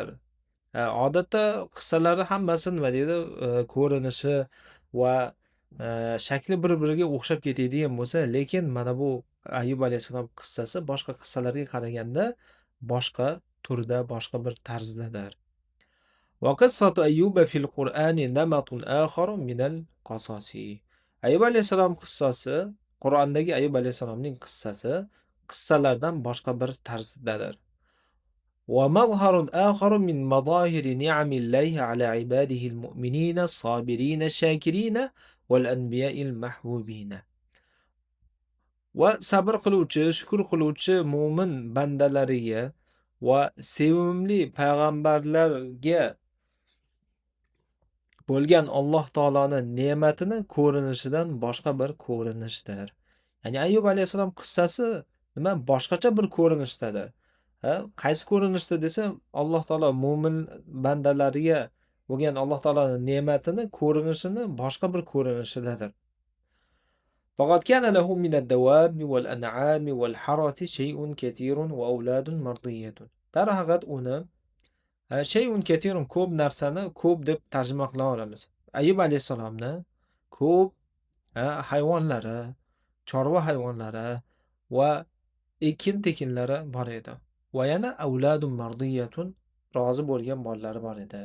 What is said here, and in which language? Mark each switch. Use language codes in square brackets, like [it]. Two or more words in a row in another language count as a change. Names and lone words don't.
[uz] Odatda qissalarni hammasi nima deydi, ko'rinishi va shakli bir-biriga o'xshab ketadigan bo'lsa, lekin mana bu Ayyub alayhissalom qissasi boshqa qissalarga qaraganda boshqa turda, boshqa bir tarzdadir. [ar] وقصة أيوب في القرآن نمط آخر من القصص. [uz] Ayyub alayhissalom qissasi, Qur'ondagi Ayyub alayhissalomning qissasi qissalardan boshqa bir tarzdadir. [ar] ومظهر آخر من مظاهر نعم الله على عباده المؤمنين الصابرين الشاكرين والأنبياء المحبوبين. [uz] Va sabr qiluvchi, shukr qiluvchi mo'min bandalariga va sevimli payg'ambarlarga bo'lgan Alloh taoloning ne'matini ko'rinishidan boshqa bir ko'rinishdir. Ya'ni Ayyub alayhissalom qissasi nima boshqacha bir ko'rinishdadir. Qaysi ko'rinishda desa, Alloh taolo mo'min bandalariga bo'lgan Alloh taoloning ne'matini ko'rinishini boshqa bir ko'rinishidadir. [ar] فقد كان له من الدواب والأنعام والحرث شيء كثير وأولاد مرضية. [uz] Darhaqiqat uni [ar] شيء كثير [uz] ko'p narsani ko'p deb tarjima qila olamiz. Ayyub alayhissalomni ko'p hayvonlari, chorva hayvonlari va ekin-tekinlari bor edi. Va yana [ar] أولاد مرضية, [uz] rozi bo'lgan bolalari bor edi.